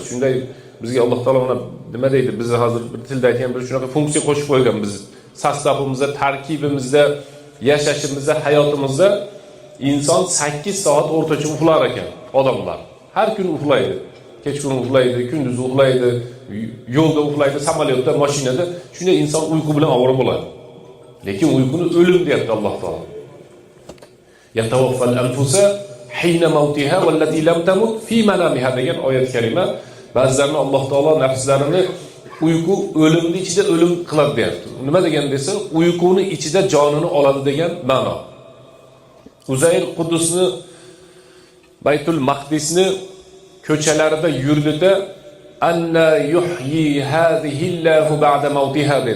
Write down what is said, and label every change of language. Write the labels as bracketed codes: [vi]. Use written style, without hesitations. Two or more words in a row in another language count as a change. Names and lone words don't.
[uz] Shunday bizga Alloh taolo nima deydi? Biz hozir bir tilda aytgan bir shunaqa funksiya qo'shib qo'ygan biz sostavimizda, tarkibimizda, yashashimizda, hayotimizda inson 8 soat o'rtacha uxlar ekan odamlar. Har kuni uxlaydi. Kechqurun uxlaydi, kunduz uxlaydi, yo'lda uxlaydi, samolyotda, mashinada. Shunday inson uyqu bilan ovora bo'ladi. Lekin uyquni o'lim deyapti Alloh taolo. [ar] يتوفى الأنفس حين موتها والتي لم تمت في منامها [uz] degan oyat kalima ba'zilarini Alloh taolo nafslarini uyqu o'limni ichida o'lim qiladi deyapti. Nima degan desa, uyquni ichida jonini oladi degan ma'no. Uzayr Quddusni Baytul Maqdisni ko'chalarida yurdida [ar] أنى يحيي هذه الله بعد موتها [uz] dedi.